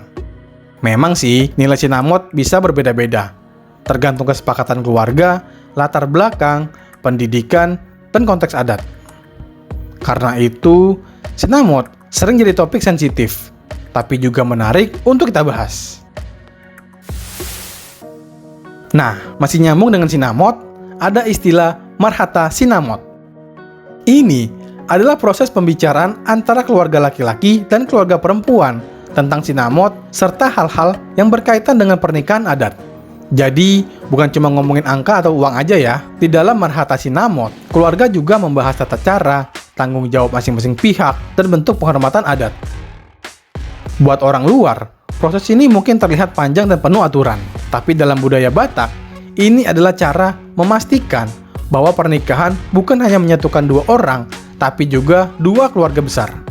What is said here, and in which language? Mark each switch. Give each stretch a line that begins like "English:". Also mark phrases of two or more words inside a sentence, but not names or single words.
Indonesian: Memang sih, nilai sinamot bisa berbeda-beda, tergantung kesepakatan keluarga, latar belakang, pendidikan, dan konteks adat. Karena itu, sinamot sering jadi topik sensitif, tapi juga menarik untuk kita bahas. Nah, masih nyambung dengan sinamot, ada istilah
Batak Toba: marhata sinamot.
Indonesian: Ini adalah proses pembicaraan antara keluarga laki-laki dan keluarga perempuan tentang sinamot serta hal-hal yang berkaitan dengan pernikahan adat. Jadi, bukan cuma ngomongin angka atau uang aja ya. Di dalam
Batak Toba: marhata sinamot,
Indonesian: keluarga juga membahas tata cara, tanggung jawab masing-masing pihak, dan bentuk penghormatan adat. Buat orang luar, proses ini mungkin terlihat panjang dan penuh aturan. Tapi dalam budaya Batak, ini adalah cara memastikan bahwa pernikahan bukan hanya menyatukan dua orang, tapi juga dua keluarga besar.